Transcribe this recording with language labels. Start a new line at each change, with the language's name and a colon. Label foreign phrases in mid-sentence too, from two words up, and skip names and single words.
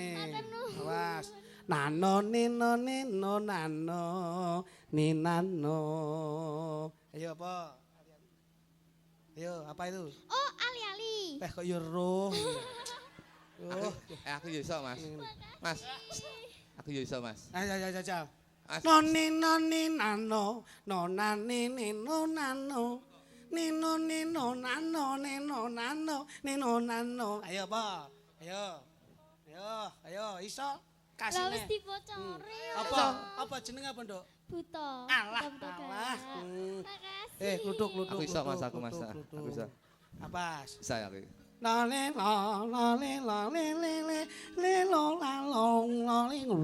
Javanese: Awas. Nano nino nano ninano. Ayo apa? Ayo, apa itu? Oh, ali-ali. Kok yo roh. Oh, Aku yo iso, Mas. Mas. Aku yo iso, Mas. ayo. Mas. Noni nano, nonani nino nano. Nino nano. Ayo apa? Ayo iso Lah kasih wis dibocori. Apa jeneng apa, Nduk? Buta. Alah. Makasih. Kluthuk. Aku iso, Mas, aku Mas. Aku iso. Apa? Bisa aku. Lale lale lale lele lelo lalong lale.